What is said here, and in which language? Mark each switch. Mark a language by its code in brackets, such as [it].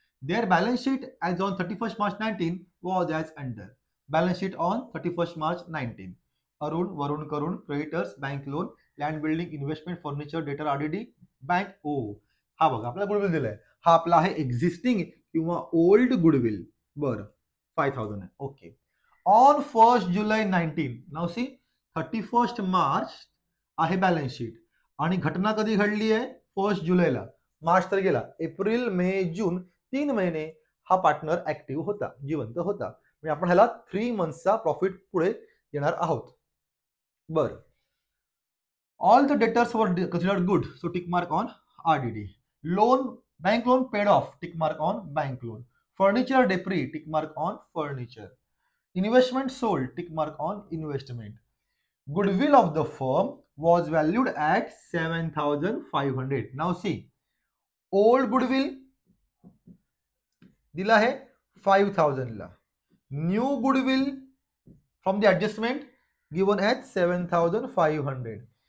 [en] Their balance sheet as on 31st March 19 was as under. Balance sheet on 31st March 19. Arun, Varun, Karun, creditors, bank loan, land building, investment, furniture, debtor, RDD, bank O. [mr] हा बघा आपल्याला goodwill दिलाय, हा आपला आहे existing किंवा old goodwill. बरं, 5,000 आहे. Okay, [en] on 1st July 19, [mr] now C 31st March आहे बॅलन्स शीट आणि घटना कधी घडली आहे 1st जुलैला. मार्च तर गेला, एप्रिल, मे, जून 3 महिने हा पार्टनर ऍक्टिव्ह होता, जिवंत होता. म्हणजे आपण ह्याला 3 मंथ्सचा प्रॉफिट पुढे देणार आहोत. [en] बर, all the debtors वर considered good, so tick mark on RDD. Loan, bank loan paid off, tick mark on bank loan. Furniture depre, tick mark on furniture. Investment sold, tick mark on investment. Goodwill of the firm was valued at 7,500. Now see, old goodwill [mr] दिला आहे 5,000 ला, [en] New goodwill from the adjustment given at 7,500.